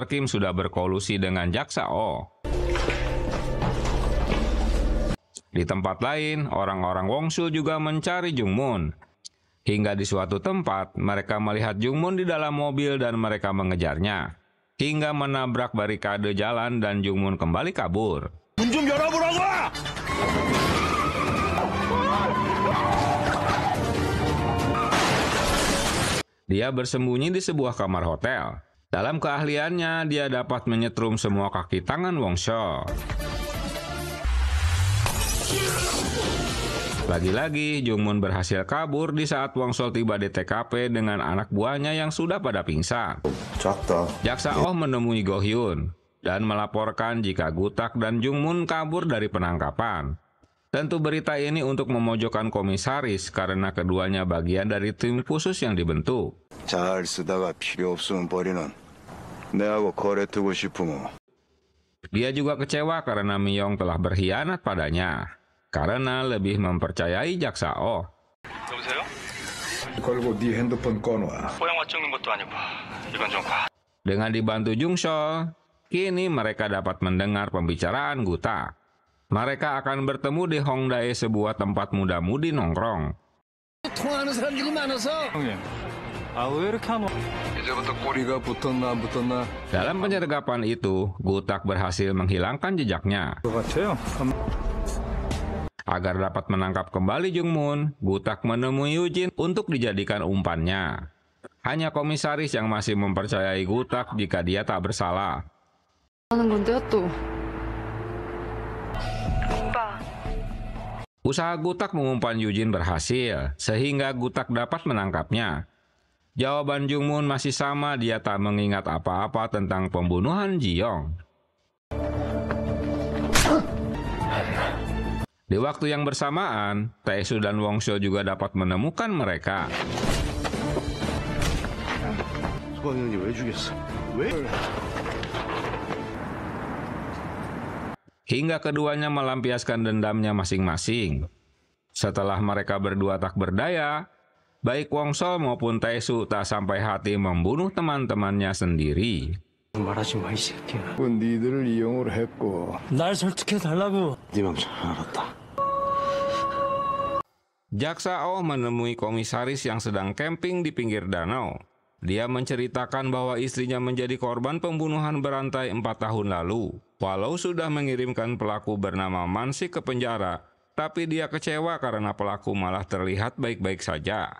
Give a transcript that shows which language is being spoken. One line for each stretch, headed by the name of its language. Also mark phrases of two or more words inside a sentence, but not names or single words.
Indonesian: Kim sudah berkolusi dengan Jaksa Oh. Di tempat lain, orang-orang Wongsul juga mencari Jungmun. Hingga di suatu tempat, mereka melihat Jungmun di dalam mobil dan mereka mengejarnya. Hingga menabrak barikade jalan dan Jungmun kembali kabur.
Korean: 문 좀 열어보라고!
Indonesian: Dia bersembunyi di sebuah kamar hotel. Dalam keahliannya, dia dapat menyetrum semua kaki tangan Wongsul. Lagi-lagi, Jungmun berhasil kabur di saat Wongsul tiba di TKP dengan anak buahnya yang sudah pada pingsan. Jaksa Oh menemui Go Hyun dan melaporkan jika Gutak dan Jungmun kabur dari penangkapan. Tentu berita ini untuk memojokkan komisaris karena keduanya bagian dari tim khusus yang dibentuk.
Korean: 잘 쓰다가 필요 없으면 버리는 내하고 거래 두고 싶으면.
Indonesian: Dia juga kecewa karena Miyong telah berkhianat padanya karena lebih mempercayai Jaksa Oh.
Korean: 여보세요? 걸고 네 핸드폰 꺼놔. 뽀양화 찍는 것도 아니고 이건 좀 과.
Indonesian: Dengan dibantu Jungsul, kini mereka dapat mendengar pembicaraan Gutak. Mereka akan bertemu di Hongdae, sebuah tempat muda-mudi nongkrong.
Korean: 통하는 사람들이 많아서. 형님, 왜 이렇게 안 와? 이제부터 꼬리가 붙었나 안 붙었나?
Indonesian: Dalam penyergapan itu, Gutak berhasil menghilangkan jejaknya.
Korean: 같아요.
Indonesian: Agar dapat menangkap kembali Jungmun, Gutak menemui Yujin untuk dijadikan umpannya. Hanya komisaris yang masih mempercayai Gutak jika dia tak bersalah.
Korean: 하는 건데요 또.
Indonesian: Usaha Gutak mengumpan Yujin berhasil, sehingga Gutak dapat menangkapnya. Jawaban Jungmun masih sama, dia tak mengingat apa-apa tentang pembunuhan Jiyong. Di waktu yang bersamaan, Taesu dan Wongsul juga dapat menemukan mereka.
Korean: 수광 형님 왜 죽였어? 왜?
Indonesian: Hingga keduanya melampiaskan dendamnya masing-masing. Setelah mereka berdua tak berdaya, baik Wongsul maupun Taesu tak sampai hati membunuh teman-temannya sendiri.
Korean: 말하지 마, 이 새끼야. 니들을 이용을 했고. 날 설득해달라고. 네 맘 잘 알았다.
Indonesian: Jaksa Oh menemui komisaris yang sedang camping di pinggir danau. Dia menceritakan bahwa istrinya menjadi korban pembunuhan berantai 4 tahun lalu. Walau sudah mengirimkan pelaku bernama Mansik ke penjara, tapi dia kecewa karena pelaku malah terlihat baik-baik saja.